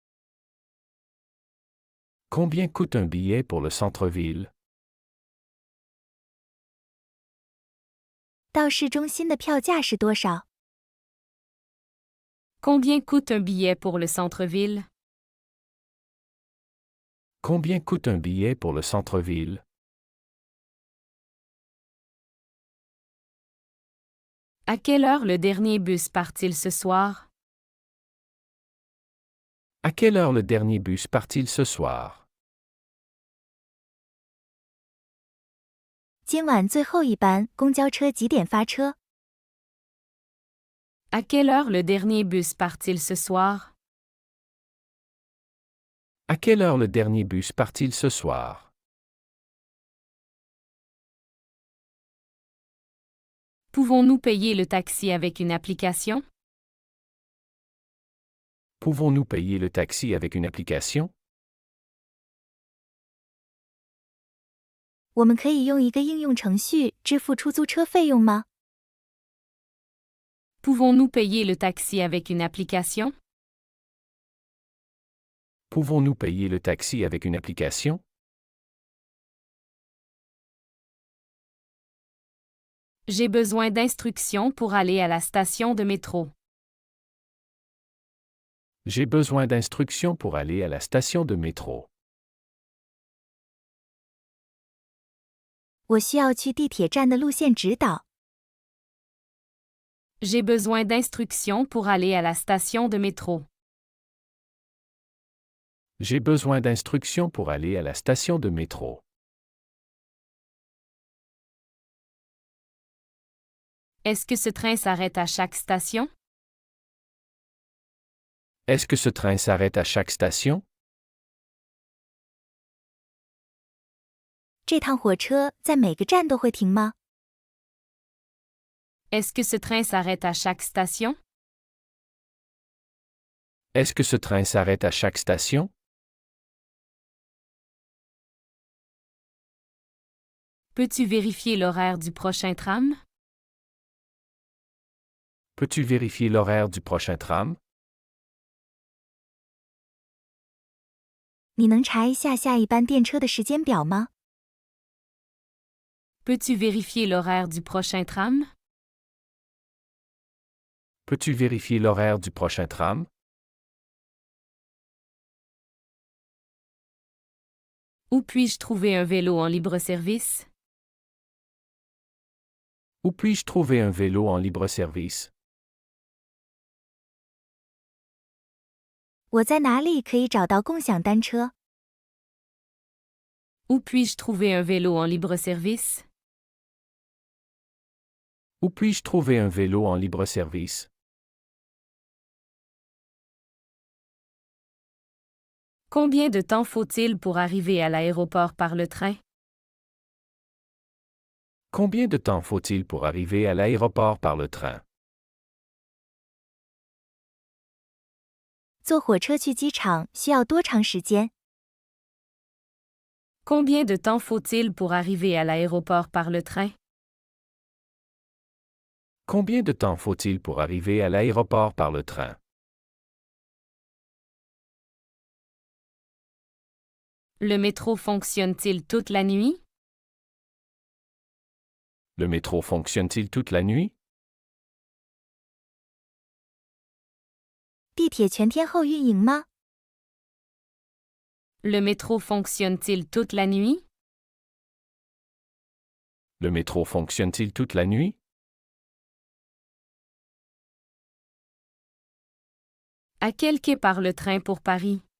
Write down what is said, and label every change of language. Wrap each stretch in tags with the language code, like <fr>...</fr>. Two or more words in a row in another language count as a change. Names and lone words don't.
<fr>Combien coûte un billet pour le centre-ville?</fr> <zh>到市中心的票价是多少？</zh> <fr>Combien coûte un billet pour le centre-ville? Combien coûte un billet pour le centre-ville? À quelle heure le dernier bus part-il ce soir? À quelle heure le dernier bus part-il ce soir?</fr> <zh>今晚最后一班公交车几点发车？</zh> <fr>À quelle heure le dernier bus part-il ce soir? À quelle heure le dernier bus part-il ce soir? Pouvons-nous payer le taxi avec une application? Pouvons-nous payer le taxi avec une application?</fr> <zh>我们可以用一个应用程序支付出租车费用吗？</zh> <fr>Pouvons-nous payer le taxi avec une application? Pouvons-nous payer le taxi avec une application? J'ai besoin d'instructions pour aller à la station de métro. J'ai besoin d'instructions pour aller à la station de métro.</fr> <zh>我需要去地铁站的路线指导。</zh> <fr>J'ai besoin d'instructions pour aller à la station de métro. J'ai besoin d'instructions pour aller à la station de métro. Est-ce que ce train s'arrête à chaque station? Est-ce que ce train s'arrête à chaque station?</fr> <zh>这趟火车在每个站都会停吗？</zh> <fr>Est-ce que ce train s'arrête à chaque station? Est-ce que ce train s'arrête à chaque station? Peux-tu vérifier l'horaire du prochain tram? Peux-tu vérifier l'horaire du prochain tram?</fr> <zh>你能查一下下一班电车的时间表吗？</zh> <fr>Peux-tu vérifier l'horaire du prochain tram? Peux-tu vérifier l'horaire du prochain tram? Où puis-je trouver un vélo en libre-service? Où puis-je trouver un vélo en libre-service?</fr> <zh>我在哪里可以找到共享单车？</zh> <fr>Où puis-je trouver un vélo en libre-service? Où puis-je trouver un vélo en libre-service? Combien de temps faut-il pour arriver à l'aéroport par le train? Combien de temps faut-il pour arriver à l'aéroport par le train?</fr> <zh>坐火车去机场需要多长时间？</zh> <fr>Combien de temps faut-il pour arriver à l'aéroport par le train? Combien de temps faut-il pour arriver à l'aéroport par le train? Le métro fonctionne-t-il toute la nuit? Le métro fonctionne-t-il toute la nuit?</fr> <zh>地铁全天候运营吗？</zh> <fr>Le métro fonctionne-t-il toute la nuit? Le métro fonctionne-t-il toute la nuit? À quel quai part le train pour Paris?</fr>